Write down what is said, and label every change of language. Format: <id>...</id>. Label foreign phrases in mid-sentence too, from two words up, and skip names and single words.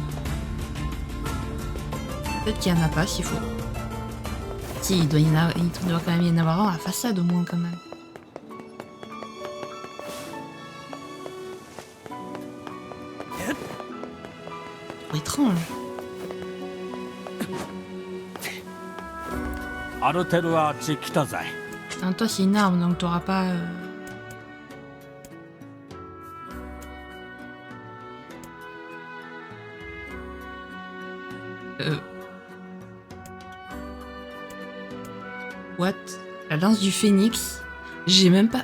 <fr>Peut-être qu'il y en a pas, s'il faut. Si, il doit quand même y en avoir un à façade au moins, quand même. Trop étrange.</fr> <ja>アルテルアーチ来たぜ。</ja> <fr>Hein, toi, c'est une arme, donc t'auras pas... What? La lance du phénix? J'ai même pas...</fr>